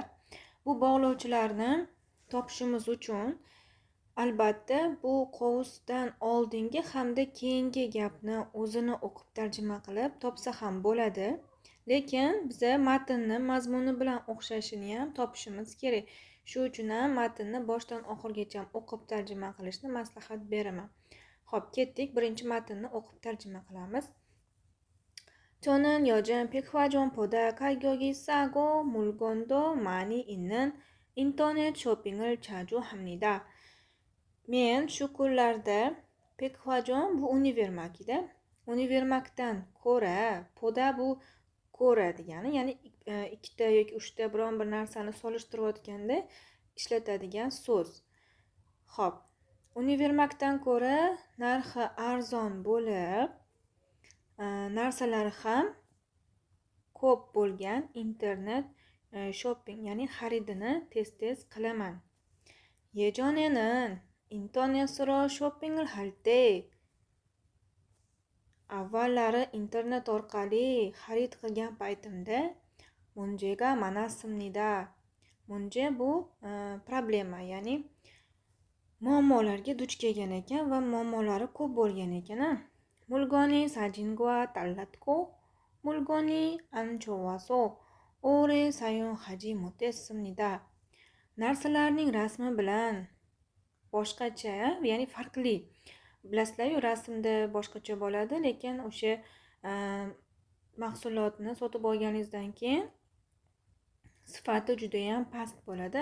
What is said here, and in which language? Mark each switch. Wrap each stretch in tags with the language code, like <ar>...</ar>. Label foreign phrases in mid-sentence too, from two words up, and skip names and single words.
<uz>Bu bog'lovchilarni topishimiz uchun albatta bu qovusdan oldingi hamda keyingi gapni o'zini o'qib tarjima qilib topsa ham bo'ladi. Lekin biza matnni mazmuni bilan o'xshashini ham topishimiz kerak. Shu uchun ham matnni boshdan oxirigacha o'qib tarjima qilishni maslahat beraman. Xo'p, ketdik. Birinchi matnni o'qib tarjima qilamiz.</uz> <ko>저는 요즘 백화점보다 가격이 싸고 물건도 많이 있는 인터넷 쇼핑을 자주 합니다.</ko> <uz>Men shu kunlarda 백화점 bu univermakida, univermakdan ko'ra, poda bu ko'ra degani, ya'ni ikkita yoki uchta biron bir narsani solishtirayotganda ishlatadigan so'z. Xo'p, univermakdan ko'ra narxi arzon bo'lib, narsalari ham ko'p bo'lgan internet shopping, ya'ni xaridini tez-tez qilaman.</uz> <ko>예전에는 인터넷으로 쇼핑을 할 때</ko> <uz>avvallari internet orqali xarid qilgan paytimda</uz> <ko>문제가 많았습니다.</ko> <uz>문제 bu problema, ya'ni muammolarga duch kelgan ekan va muammolari ko'p bo'lgan ekan.</uz> <ko>물건이 사진과 달랐고 물건이 안 좋아서 오래 사용하지 못했습니다.</ko> <uz>narsalarning rasmi bilan boshqacha, ya'ni farqli. Bilasizlar-ku, rasmda boshqacha bo'ladi, lekin o'sha mahsulotni sotib olganingizdan keyin sifati juda ham past bo'ladi.</uz>